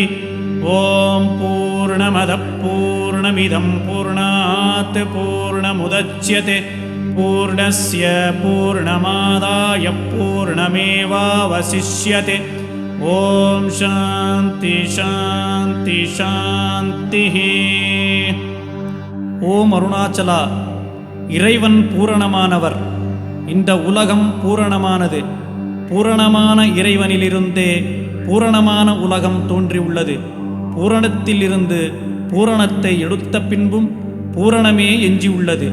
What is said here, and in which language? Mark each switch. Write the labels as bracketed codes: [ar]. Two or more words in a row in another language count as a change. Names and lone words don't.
[sa] ॐ पूर्णमदः पूर्णमिदं पूर्णात् पूर्णमुदच्यते, पूर्णस्य पूर्णमादाय पूर्णमेवावशिष्यते। ॐ शान्ति शान्ति शान्तिः। [ta] ஓம் அருணாச்சலா, இறைவன் பூரணமானவர். இந்த உலகம் பூரணமானது. பூரணமான இறைவனிலிருந்தே பூரணமான உலகம் தோன்றியுள்ளது. பூரணத்திலிருந்து பூரணத்தை எடுத்த பின்பும் பூரணமே எஞ்சியுள்ளது.